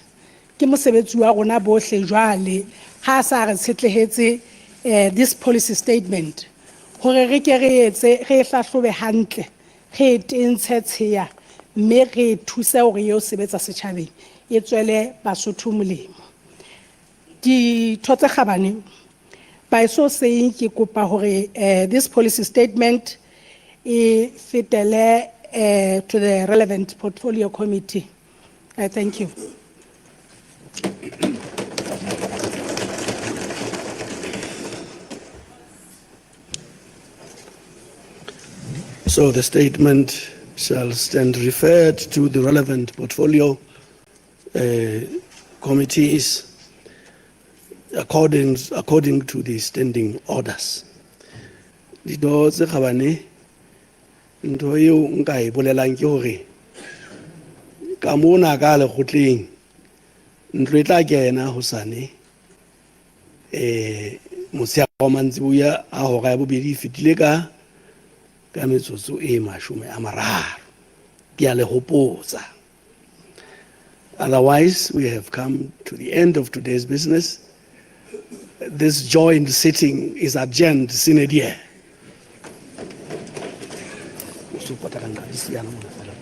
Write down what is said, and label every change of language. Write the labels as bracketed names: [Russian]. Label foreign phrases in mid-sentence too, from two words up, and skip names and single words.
[Southern Sotho] Ke mosebetsi wa rona bohle jwale ha sa re tshetlehetse [English] this policy statement [Southern Sotho] hore re ke re etse re hlahlobe hantle re tentshe tsheya mme re thusa hore yo sebetsa setjhabeng e tswele Basotho molemo. Ditho tse Khabane [English] by so saying [Southern Sotho] ke kopa hore [English] this policy statement [Southern Sotho] e fetele [English] to the relevant portfolio committee. I thank you. So the statement shall stand referred to the relevant portfolio committees according to the standing orders. [Southern Sotho] Ditho tse Khabane ntho eo nka e bolelang ke hore ka mona ka lekgotleng ntlo e tla kena hosane motshehare wa mantsiboya a hora ya bobedi fetile ka metsotso e 30 ke a le hopotsa. [English] Otherwise, we have come to the end of today's business. This joint sitting is adjourned [Latin] sine die.